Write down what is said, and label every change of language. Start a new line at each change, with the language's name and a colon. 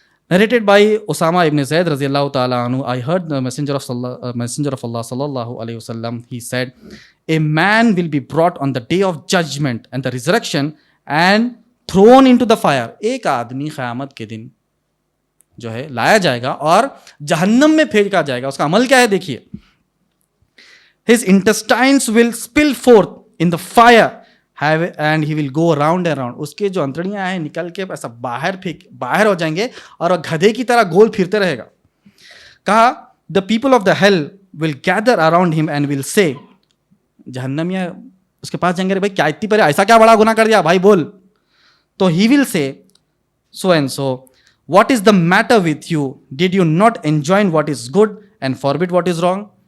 English: Narrated by Osama ibn Zayd
Urdu: رضی اللہ تعالیٰ عنہ,
English: I heard the messenger of Allah
Arabic: صلی اللہ علیہ وسلم,
English: he said, a man will be brought on the day of judgment and the resurrection and thrown into the fire.
Urdu: ایک آدمی قیامت کے دن جو ہے لایا جائے گا اور جہنم میں پھینکا جائے گا. اس کا عمل کیا ہے دیکھیے.
English: His intestines will spill forth in the fire and he will go round and round.
Urdu: اس کے جو انتڑیاں ہیں نکل کے ایسا باہر ہو جائیں گے اور وہ گدھے کی طرح گول پھرتے رہے گا. کہا
English: the people of the hell will gather around him and will say,
Urdu: جہنمیاں اس کے پاس جائیں گے, بھائی کیا اتنی پہلے ایسا کیا بڑا گناہ کر دیا بھائی بول.
English: تو he will say so and so, what is the matter with you, did you not enjoin what is good and forbid what is wrong.